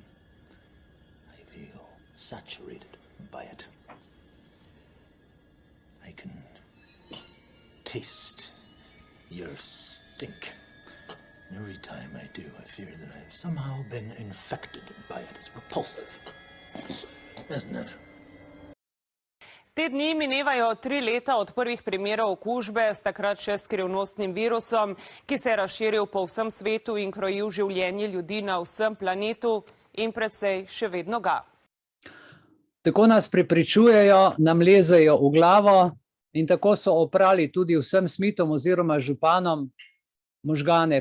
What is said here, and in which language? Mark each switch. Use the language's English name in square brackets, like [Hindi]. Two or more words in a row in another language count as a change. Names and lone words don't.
[English] I feel saturated by it. I can taste your stink. Every time I do, I fear that I've somehow been infected by it. It's repulsive, isn't it? [Slovenian] Te dni minevajo 3 leta od prvih primerov okužbe s takrat še skrivnostnim virusom, ki se je razširil po vsem svetu in krojil življenje ljudi na vsem planetu in precej še vedno ga. Tako nas prepričujejo, nam lezejo v glavo in tako so oprali tudi vsem Smithom oziroma županom možgane.